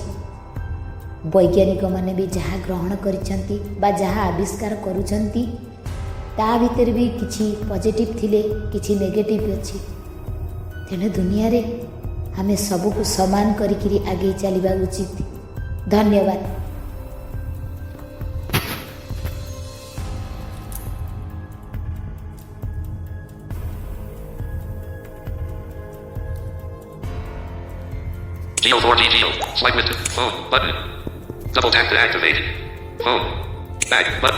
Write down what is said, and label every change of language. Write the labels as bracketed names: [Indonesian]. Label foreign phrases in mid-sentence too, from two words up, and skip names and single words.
[Odia] ବୈଜ୍ଞାନିକମାନେ ବି ଯାହା ଗ୍ରହଣ କରିଛନ୍ତି ବା ଯାହା ଆବିଷ୍କାର କରୁଛନ୍ତି, ତା ଭିତରେ ବି କିଛି ପଜିଟିଭ୍ ଥିଲେ କିଛି ନେଗେଟିଭ୍ ଅଛି। ତେଣୁ ଦୁନିଆରେ ଆମେ ସବୁକୁ ସମାନ କରିକିରି ଆଗେଇ ଚାଲିବା ଉଚିତ। ଧନ୍ୟବାଦ। [English] Geo4D Geo. Swipe with phone button. Double tap to activate. Phone. Back button.